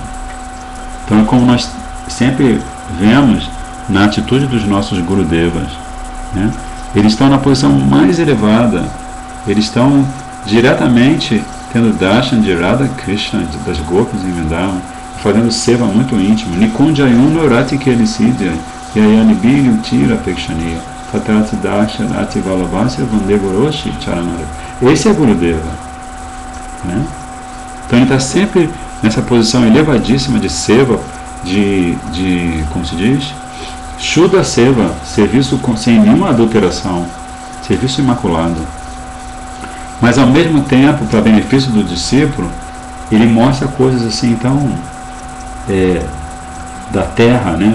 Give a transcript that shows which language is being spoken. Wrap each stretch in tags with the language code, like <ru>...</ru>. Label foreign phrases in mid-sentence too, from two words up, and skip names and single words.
<pt>Então é como nós sempre vemos na atitude dos nossos Gurudevas, né? Eles estão na posição mais elevada, eles estão diretamente tendo darshan de Radha Krishna, das Gopis em Vrindavan, fazendo seva muito íntimo.</pt> <sa>निकुञ्जयूनो रति केलिसिद्ध्या यायानिबिलि उतिरा पेक्षणीया ततत् दशरति वलवस्य वन्देगोरोशि चरणार.</sa> <pt>Esse é Gurudeva, né? Então ele está sempre nessa posição elevadíssima de seva, como se diz?</pt> <sa>शुद्ध सेवा,</sa> <pt>serviço sem nenhuma adulteração, serviço imaculado. Mas ao mesmo tempo, para benefício do discípulo, ele mostra coisas assim tão da terra, né?</pt>